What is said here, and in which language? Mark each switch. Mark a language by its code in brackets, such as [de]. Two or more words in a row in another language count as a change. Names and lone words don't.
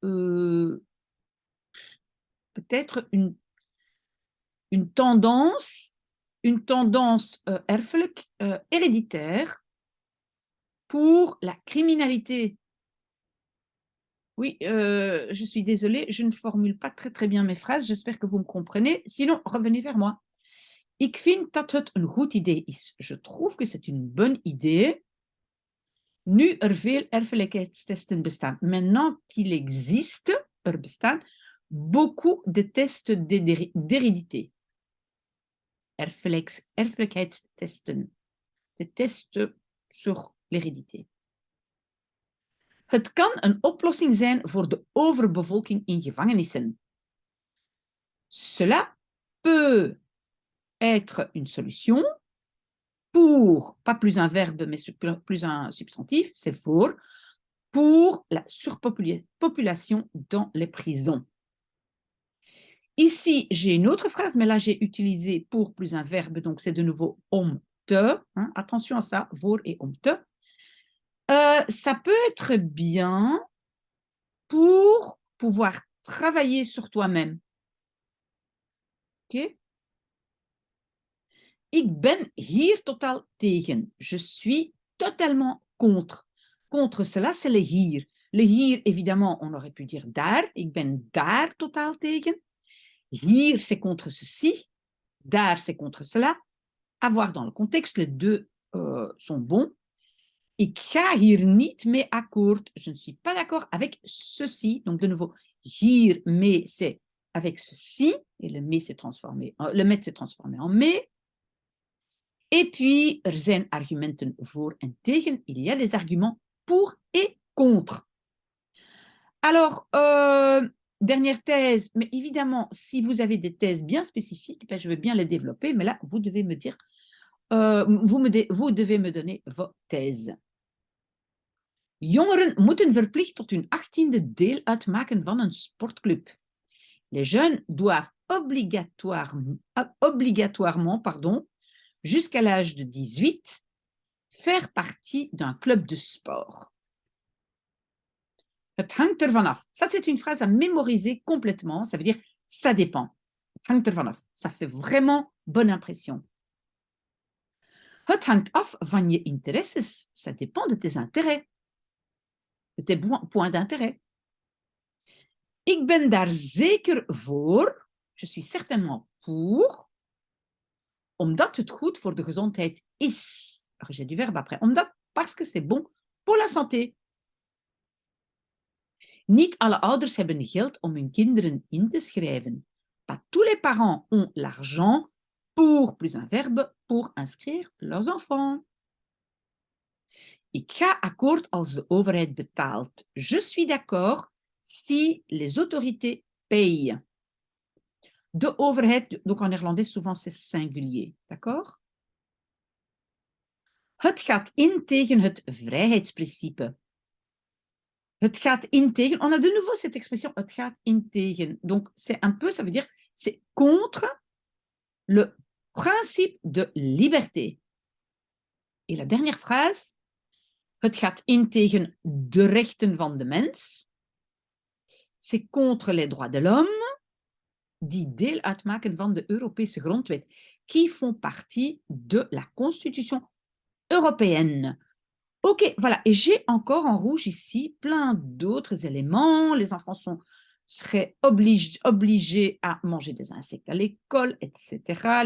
[fr] Peut-être une tendance erfelijk, héréditaire pour la criminalité. Oui, je suis désolée, je ne formule pas très bien mes phrases. J'espère que vous me comprenez. Sinon, revenez vers moi. [nl] Ik vind dat het een goed idee is. [fr] Je trouve que c'est une bonne idée. [nl] Nu er veel erfelijkheidstesten bestaan. [fr] Maintenant qu'il existe, [nl] er bestaan [fr] beaucoup de tests d'hérédité. [nl] Erfelijkheidstesten. [fr] De tests sur l'hérédité. [nl] Het kan een oplossing zijn voor de overbevolking in gevangenissen. [fr] Cela peut être une solution pour, pas plus un verbe, mais plus un substantif, c'est pour la surpopulation dans les prisons. Ici, j'ai une autre phrase, mais là, j'ai utilisé pour plus un verbe, donc c'est de nouveau [nl] om te. [fr] Hein, attention à ça, voor et [nl] om te. [fr] Ça peut être bien pour pouvoir travailler sur toi-même. Ok? [nl] Ik ben hier totaal tegen. [fr] Je suis totalement contre. Contre cela, c'est le hier. Le hier, évidemment, on aurait pu dire daar. [nl] Ik ben daar totaal tegen. [fr] Hier, c'est contre ceci. Daar, c'est contre cela. À voir dans le contexte, les deux sont bons. [nl] Ik ga hier niet mee akkoord. [fr] Je ne suis pas d'accord avec ceci. Donc, de nouveau, hier, mais c'est avec ceci. Et le met s'est transformé en mais. Et puis, [nl] er zijn argumenten voor en tegen. [fr] Il y a des arguments pour et contre. Alors, dernière thèse, mais évidemment, si vous avez des thèses bien spécifiques, ben, je vais bien les développer, mais là, vous devez me dire, vous devez me donner vos thèses. [nl] Jongeren moeten verplicht tot hun 18e deel uitmaken van een sportclub. [fr] Les jeunes doivent obligatoirement jusqu'à l'âge de 18, faire partie d'un club de sport. [nl] Het hangt ervan af. [fr] Ça, c'est une phrase à mémoriser complètement. Ça veut dire ça dépend. [nl] Het hangt ervan af. [fr] Ça fait vraiment bonne impression. [nl] Het hangt af van je interesses. [fr] Ça dépend de tes intérêts. De tes points d'intérêt. [nl] Ik ben daar zeker voor. [fr] Je suis certainement pour. [nl] Omdat het goed voor de gezondheid is. [fr] J'ai du verbe après. Omdat, parce que c'est bon pour la santé. [nl] Niet alle ouders hebben geld om hun kinderen in te schrijven. [fr] Pas tous les parents ont l'argent pour, plus un verbe, pour inscrire leurs enfants. [nl] Ik ga akkoord als de overheid betaalt. [fr] Je suis d'accord si les autorités payent. [nl] De overheid, [fr] donc en néerlandais, souvent c'est singulier. D'accord? [nl] Het gaat in tegen het vrijheidsprincipe. Het gaat in tegen, [fr] on a de nouveau cette expression, [nl] het gaat in tegen. [fr] Donc, c'est un peu, ça veut dire, c'est contre le principe de liberté. Et la dernière phrase, [nl] het gaat in tegen de rechten van de mens. [fr] C'est contre les droits de l'homme, [nl] die deel uitmaken van de Europese grondwet, [fr] qui font partie de la Constitution européenne. Ok, voilà. Et j'ai encore en rouge ici plein d'autres éléments. Les enfants seraient obligés à manger des insectes à l'école, etc.